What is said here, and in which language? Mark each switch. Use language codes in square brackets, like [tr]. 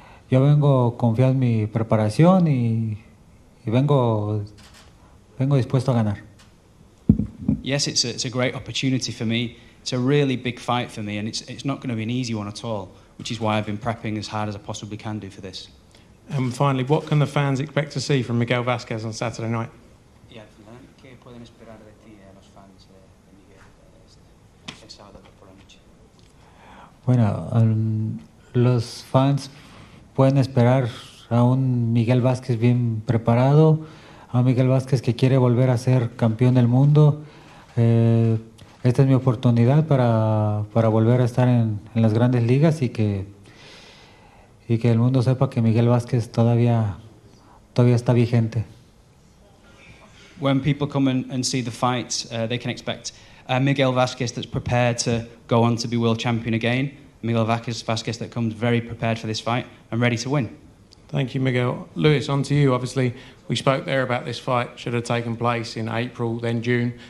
[es] Yo vengo confiado en mi preparación y vengo dispuesto a ganar. [en] Yes, it's a great opportunity for me. It's a really big fight for me, and it's not going to be an easy one at all, which is why I've been prepping as hard as I possibly can do for this. And finally, what can the fans expect to see from Miguel Vazquez on Saturday night? [es] Y al final, ¿qué pueden esperar de ti, los fans de Miguel, el sábado por la noche? Bueno, los fans pueden esperar a un Miguel Vazquez bien preparado, a un Miguel Vazquez que quiere volver a ser campeón del mundo. Esta es mi oportunidad para volver a estar en las grandes ligas y que el mundo sepa que Miguel Vazquez todavía está vigente. [en] When people come and see the fight, they can expect Miguel Vazquez that's prepared to go on to be world champion again. Miguel Vazquez that comes very prepared for this fight and ready to win. Thank you, Miguel. Lewis, on to you. Obviously, we spoke there about this fight should have taken place in April, then June.